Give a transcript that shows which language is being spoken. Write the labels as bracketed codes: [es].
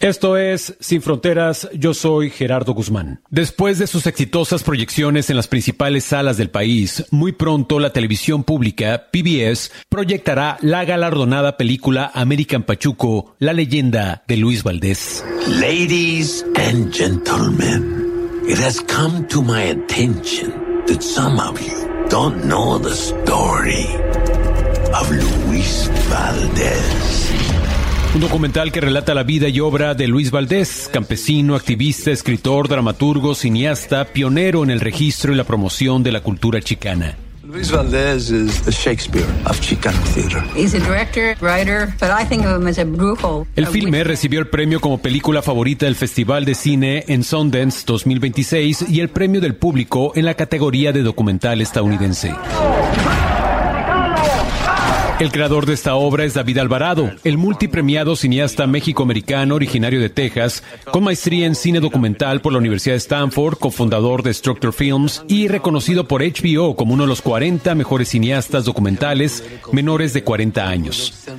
[es] Esto es Sin Fronteras, yo soy Gerardo Guzmán. Después de sus exitosas proyecciones en las principales salas del país, muy pronto la televisión pública, PBS, proyectará la galardonada película American Pachuco, la leyenda de Luis Valdés. [en] Ladies and gentlemen, it has come to my attention that some of you don't know the story of Luis Valdés. [es] Un documental que relata la vida y obra de Luis Valdés, campesino, activista, escritor, dramaturgo, cineasta, pionero en el registro y la promoción de la cultura chicana. [en] Luis Valdés is the Shakespeare of Chicano theater. He's a director, writer, but I think of him as a brujo. [es] El filme recibió el premio como película favorita del Festival de Cine en Sundance 2026 y el premio del público en la categoría de documental estadounidense. El creador de esta obra es David Alvarado, el multipremiado cineasta mexico-americano originario de Texas, con maestría en cine documental por la Universidad de Stanford, cofundador de Structure Films y reconocido por HBO como uno de los 40 mejores cineastas documentales menores de 40 años.